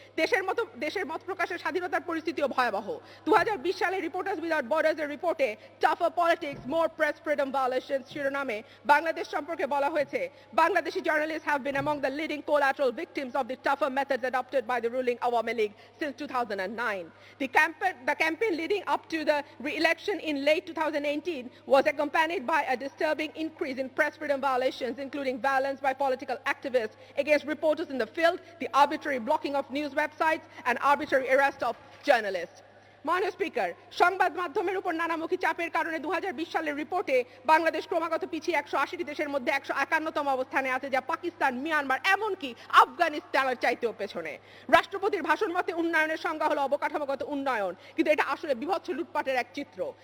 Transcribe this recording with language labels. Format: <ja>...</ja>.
<bn>দেশের মত প্রকাশের স্বাধীনতার পরিস্থিতিও ভয়াবহ। 2020 সালে রিপোর্টার্স উইদাউট বর্ডার্স এর রিপোর্টে</bn> <en>tougher politics, more press freedom violations</en> <bn>শিরোনামে বাংলাদেশ সম্পর্কে বলা হয়েছে,</bn> <en>Bangladeshi journalist have been among the leading collateral victims of the tougher methods adopted by the ruling Awami League since 2009. The campaign leading up to the re-election in late 2018 was accompanied by a disturbing increase in press freedom violations, including violence by political activists against reporters in the field, the arbitrary blocking of news websites, and arbitrary arrest of journalists.</en> <bn>মাননীয় speaker, সংবাদ মাধ্যমের উপর নানামুখী চাপের কারণে 2020 সালের রিপোর্টে বাংলাদেশ ক্রমাগত পিছিয়ে 180টি দেশের মধ্যে 151তম অবস্থানে আছে, যা পাকিস্তান, মিয়ানমার, এমনকি আফগানিস্তানের চাইতেও পেছনে। রাষ্ট্রপতির ভাষণ মতে উন্নয়নের সংজ্ঞা হলো অবকাঠামোগত উন্নয়ন, কিন্তু এটা আসলে বিভৎস লুটপাটের এক চিত্র।</bn>